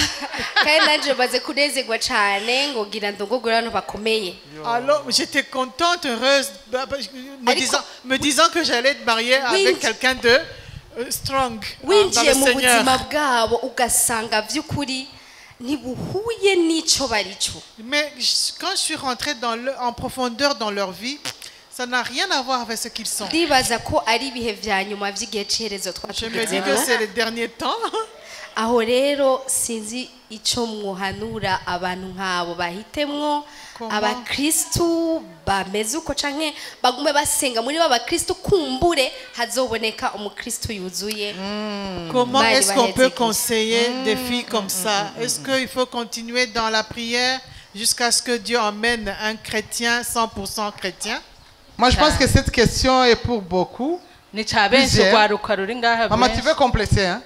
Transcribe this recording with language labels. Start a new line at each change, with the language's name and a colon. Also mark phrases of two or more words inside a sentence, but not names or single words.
French: Alors j'étais contente, heureuse, me disant que j'allais être mariée avec quelqu'un de strong dans le Seigneur. Mais quand je suis rentrée en profondeur dans leur vie, ça n'a rien à voir avec ce qu'ils sont. Je me dis que c'est les derniers temps.
Rundi: Aho rero sinzi ico mwohanura abantu nkabo bahitemwo abakristu bameze uko canke bagume basenga muri babakristu kumbure hazoboneka umukristu yuzuye.
French: Comment est-ce qu'on peut conseiller des filles comme ça? Est-ce qu'il faut continuer dans la prière jusqu'à ce que Dieu emmène un chrétien 100% chrétien? Moi je pense que cette question est pour beaucoup. Maman, tu veux compléter, hein?